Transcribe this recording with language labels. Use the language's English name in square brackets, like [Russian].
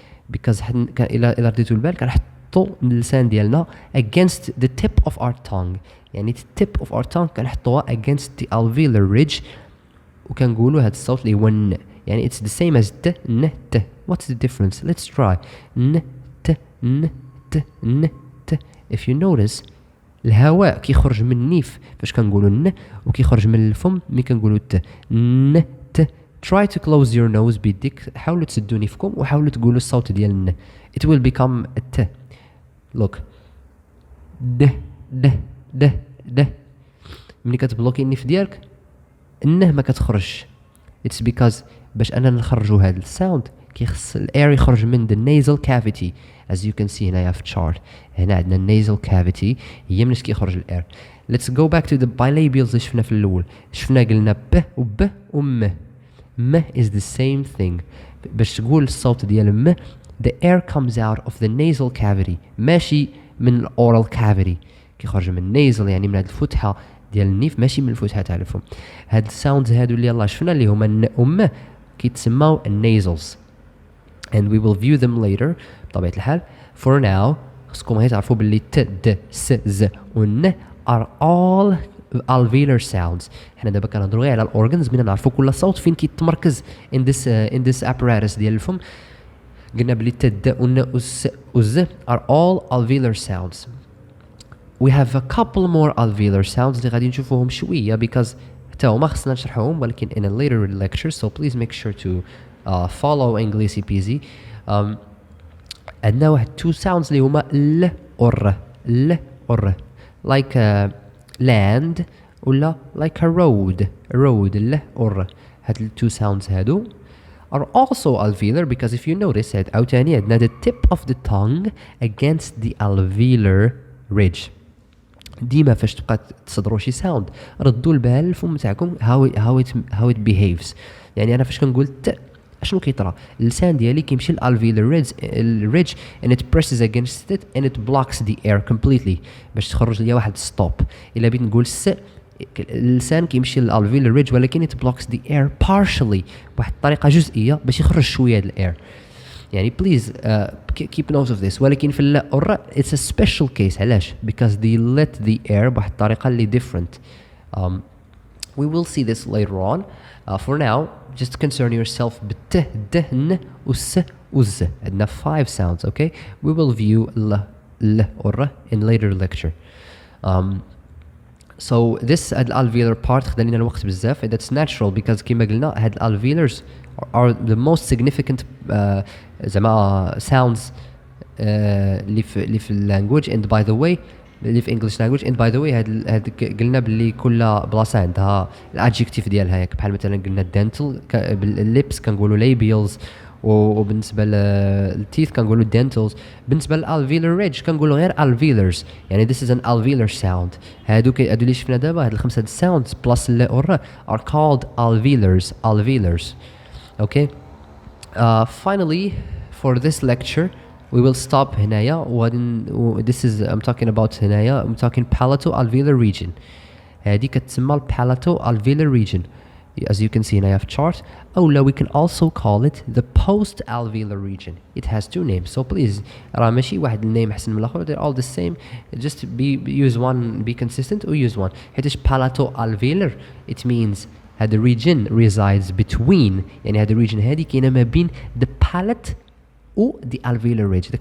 [English] because [Arabic] إلا رديتوا البال كنحطوا اللسان ديالنا [English] against the tip of our tongue. يعني the tip of our tongue [Arabic] كنحطوها [English] against the alveolar ridge [Arabic] وكنقولوا هذا الصوت اللي هو ن. [English] يعني it's the same as ت ن ت. What's the difference? Let's try. ن ت ن ت ن ت. If you notice [Arabic] الهواء كيخرج من النيف فاش كنقولوا ن وكيخرج من الفم ملي كنقولوا ت ن ت. [English] Try to close your nose [Arabic] بيديك. حاولوا تسدوا نيفكم وحاولوا تقولوا الصوت ديال الن. [English] It will become a ت. Look. د د د د. [Arabic] ملي كتبلوكي النيف ديالك النه ما كتخرجش. [English] It's because [Arabic] باش أننا نخرجوا هذا الساوند كيخص الاير يخرج من [English] the nasal cavity as you can see [Arabic] هنايا في chart. هنا عندنا nasal cavity هي مناش كيخرج الاير. [English] Let's go back to the bilabials [Arabic] اللي شفنا في الأول. شفنا قلنا ب و ب و م. م [English] is the same thing. [Arabic] باش تقول الصوت ديال م [English] the air comes out of the nasal cavity [Arabic] ماشي من ال [English] oral cavity. [Arabic] كيخرج من nasal يعني من هاد الفتحة ديال النيف ماشي من الفتحة تاع الفم. هاد الساوندز هادو اللي يلاه شفنا اللي هما ن و م كيتسماو النازلز [English] and we will view them later [Arabic] بطبيعة الحال. [English] For now [Arabic] خصكم هي تعرفوا باللي [English] ت د س ز و ن are all alveolar sounds. [Arabic] حنا دابا كنهضروا غير على الاورجنز بينا نعرفوا كل صوت فين كيتمركز [English] in this apparatus [Arabic] ديال الفم. قلنا بلي ت د و ن و س و ز [English] are all alveolar sounds. We have a couple more alveolar sounds [Arabic] اللي غادي نشوفوهم شوية [English] because [Arabic] حتى هما خصنا نشرحوهم ولكن [English] in a later lecture, so please make sure to follow Anglaises peasy. [Arabic] عندنا واحد [English] two sounds [Arabic] اللي هما ل و ر. [English] ل و ر like land ولا like a road. [Arabic] ل و ر. [English] هاد ال two sounds هادو are also alveolar because if you notice [Arabic] هاد عاوتاني عندنا [English] the tip of the tongue against the alveolar ridge. [Arabic] ديما فاش تبقى تصدروا شي ساوند ردوا البال الفم تاعكم [English] how it behaves. [Arabic] يعني انا فاش كنقول ت اشنو كيطرا اللسان ديالي كيمشي للالفيولار [English] ridge and it presses against it and it blocks the air completely [Arabic] باش تخرج ليا واحد ستوب. الا بغيت نقول س اللسان كيمشي للالفيولار ridge ولكن [English] it blocks the air partially [Arabic] بواحد الطريقه جزئيه باش يخرج شويه د الاير. [English] يعني please keep note of this. [Arabic] ولكن في اللا [English] or it's a special case. علاش؟ because they let the air [Arabic] بواحد الطريقة اللي [English] different. We will see this later on. For now just concern yourself بت د ن و س و ز. عندنا 5 sounds. Okay, we will view ل or in later lecture. So this alveolar part [Arabic] خد لنا الوقت بزاف. [English] That's natural because [Arabic] كما قلنا هاد alveolars [English] are the most significant [Arabic] زعما sounds اللي في language and by the way اللي في English language and by the way هاد قلنا باللي كل بلاصه عندها الادجكتيف ديالها ياك بحال مثلا قلنا dental بالليبس كنقولوا labials وبالنسبه للتيث كنقولوا dentals. بالنسبه للالفيولار ريدج كنقولوا غير alveolars يعني [English] this is an alveolar sound. [Arabic] هادو اللي شفنا دابا هاد الخمسه sounds plus ال or [English] are called alveolars. Okay. Finally for this lecture we will stop هنايا. This is I'm talking about هنايا I'm talking palato-alveolar region. [Arabic] هذه كتسمى [English] palato-alveolar region as you can see هنايا في chart. أو we can also call it the post-alveolar region. It has two names, so please [Arabic] راه ماشي واحد النيم أحسن من الآخر. [English] They're all the same. Just use one, be consistent or use one. [Arabic] حيتاش palato-alveolar [English] it means [Arabic] هذا region resides between يعني هذا region هذه كاينه ما بين [English] the palate [Arabic] و [English] the alveolar ridge.